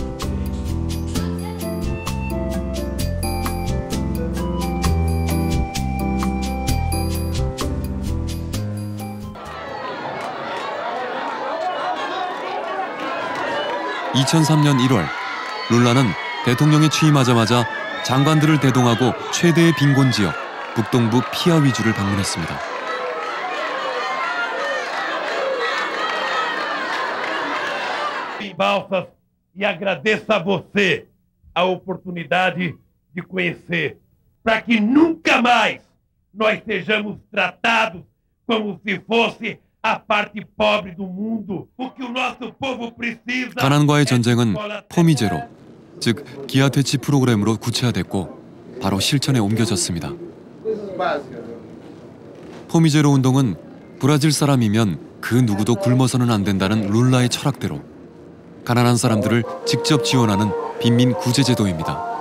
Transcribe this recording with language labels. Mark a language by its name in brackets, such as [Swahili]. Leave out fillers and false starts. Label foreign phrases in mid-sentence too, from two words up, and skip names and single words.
[Korean] (2003년 1월) 룰라는 대통령이 취임하자마자 장관들을 대동하고 최대의 빈곤 지역 북동부 피아위주를 방문했습니다. [Portuguese] Em Balsas, e agradeço a você a oportunidade de conhecer, para que nunca mais nós sejamos tratados como se fosse a parte pobre do mundo. O que o nosso povo precisa. [Korean] 가난과의 전쟁은 포미제로, 즉 기아 퇴치 프로그램으로 구체화됐고 바로 실천에 옮겨졌습니다. 포미제로 운동은 브라질 사람이면 그 누구도 굶어서는 안 된다는 룰라의 철학대로 가난한 사람들을 직접 지원하는 빈민 구제 제도입니다.